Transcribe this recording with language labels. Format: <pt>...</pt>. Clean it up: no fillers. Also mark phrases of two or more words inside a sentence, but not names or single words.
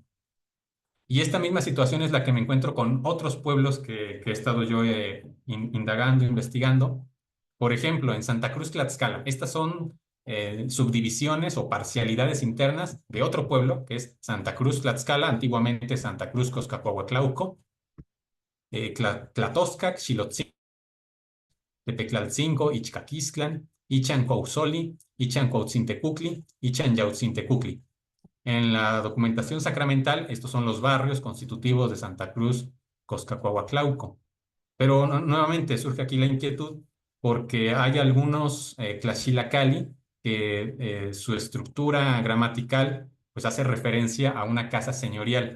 <es>Y esta misma situación es la que me encuentro con otros pueblos que he estado yo indagando, investigando. Por ejemplo, en Santa Cruz Tlaxcala. Estas son subdivisiones o parcialidades internas de otro pueblo, que es Santa Cruz Tlaxcala, antiguamente Santa Cruz Coscahuatlauco, Tlatoscac, Xilotzin, Tepeclalcingo, Ichcaquistlan, Ichan Cuauzoli, Ichan Cuautzintecuhtli, Ichan Yautzintecuhtli. En la documentación sacramental, estos son los barrios constitutivos de Santa Cruz Coscahuatlauco. Pero nuevamente surge aquí la inquietud porque hay algunos Tlaxilacalli que su estructura gramatical pues hace referencia a una casa señorial.</es>